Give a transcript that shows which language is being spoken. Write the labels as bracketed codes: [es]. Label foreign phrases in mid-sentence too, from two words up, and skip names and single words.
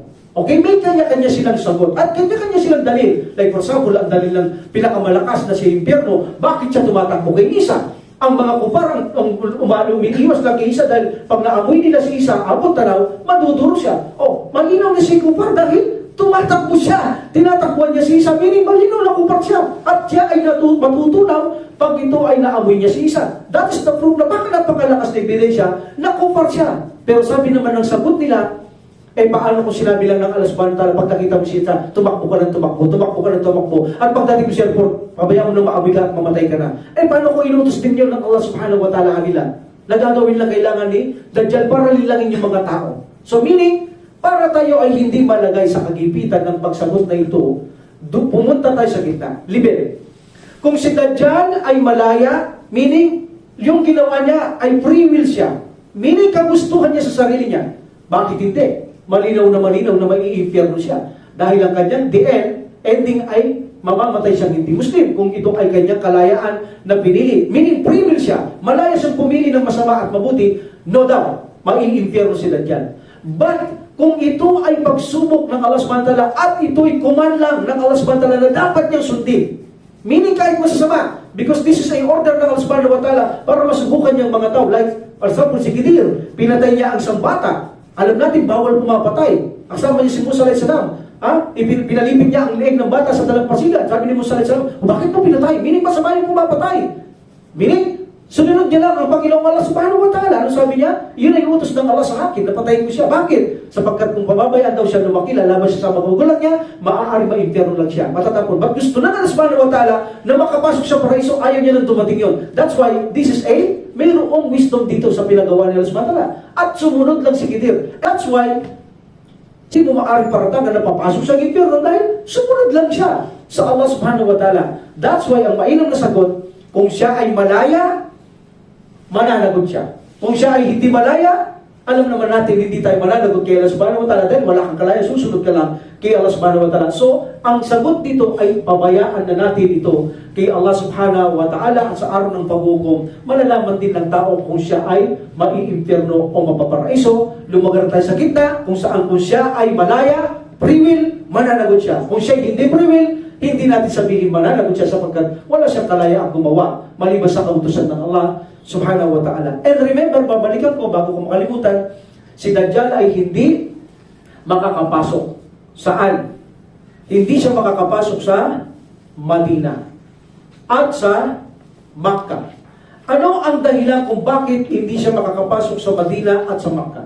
[tl] Okay, may kanya-kanya silang sagot. At kanya-kanya silang dalil. [en] Like for example, [tl] ang dalil ng pinakamalakas na siya impyerno, bakit siya tumatakbo kay Isa? Ang mga kuparang umiiwas lang kay Isa dahil pag naamoy nila si Isa, abot tanaw, maduduro siya. Oh, malinaw na si kupar dahil tumatakbo siya. Tinatakbuhan niya si Isa, meaning malinaw na kupar siya. At siya ay matutunaw pag ito ay naamoy niya si Isa. [en] That is the proof [tl] na baka napakalakas na ebidensya na kupar siya. Pero sabi naman ng sagot nila, paano kung sinabi lang ng Allah [ar] سبحانه وتعالى, [tl] pag nakita mo si Isa, tumakbo ka ng tumakbo, tumakbo ka ng tumakbo. At pagdating mo siya, pabayaan mo na maamoy ka at mamatay ka na. Paano kung inutos din yun ng Allah [ar] سبحانه وتعالى [tl] kanila? Nagagawin lang kailangan ni Dajjal para lilangin yung mga tao. So meaning, para tayo ay hindi malagay sa kagipitan ng pagsagot na ito, pumunta tayo sa gitna. Libre. Kung si Dajjal ay malaya, meaning, yung ginawa niya ay [en] free will [tl] siya. Meaning, kagustuhan niya sa sarili niya. Bakit hindi? Malinaw na mai-impyerno siya. Dahil ang kanyang ending ay mamamatay siyang hindi Muslim. Kung ito ay kanyang kalayaan na pinili. Meaning, [en] free will [tl] siya. Malaya siyang pumili ng masama at mabuti, [en] no doubt, [tl] mai-impyerno si Dajjal. But, kung ito ay pagsubok ng Allah [ar] سبحانه وتعالى [tl] at ito'y command lang ng Allah [ar] سبحانه وتعالى [tl] na dapat niyang sundin. Meaning kahit masasama, [en] because this is a order [tl] ng Allah [ar] سبحانه وتعالى [tl] para masubukan niyang mga tao. [en] Like, for example, [tl] si Gideon, pinatay niya ang isang bata. Alam natin, bawal pumapatay. Kasama niya si Musa [ar] عليه السلام. [tl] Pinalipit niya ang leeg ng bata sa dalampasigan. Sabi ni Musa [ar] عليه السلام, [tl] bakit mo pinatay? Meaning masama yung pumapatay. Meaning, sunod niya lang ang Panginoong Allah [ar] سبحانه وتعالى. [tl] Ano sabi niya? Yun ay utos ng Allah sa akin, napatayin ko siya. Bakit? Sapagkat kung pababayaan daw siya lumaki, lalaban siya sa magugulang niya, maaari ma-impyerno lang siya. Matatapon. But gusto na ng Allah [ar] سبحانه وتعالى [tl] na makapasok sa paraiso, ayaw niya nang dumating yun. [en] That's why this is [tl] mayroong wisdom dito sa pinagawa ni Allah [ar] سبحانه وتعالى. [tl] At sumunod lang si Gideon. [en] That's why, [tl] sino maaari paratangan na papasok sa impyerno dahil sumunod lang siya sa Allah [ar] سبحانه وتعالى. [en] That's why [tl] ang mainam na sagot, kung siya ay malaya, mananagot siya. Kung siya ay hindi malaya, alam naman natin hindi tayo mananagot kay Allah [ar] سبحانه وتعالى [tl] dahil wala kang kalaya, susunod ka lang kay Allah [ar] سبحانه وتعالى. [tl] So, ang sagot dito ay pabayaan na natin ito kay Allah [ar] سبحانه وتعالى [tl] at sa araw ng paghukom, malalaman din ng tao kung siya ay mai-impyerno o mapaparaiso. Lumagar tayo sa gitna kung saan kung siya ay malaya, [en] free will, [tl] mananagot siya. Kung siya hindi [en] free will, [tl] hindi natin sabihin mananagot siya sapagkat wala siyang kalayaan gumawa maliban sa kautusan ng Allah [ar] سبحانه وتعالى. [en] And remember, [tl] babalikan ko bago ko makalimutan, si Dajjal ay hindi makakapasok. Saan? Hindi siya makakapasok sa Madina at sa Makkah. Ano ang dahilan kung bakit hindi siya makakapasok sa Madina at sa Makkah?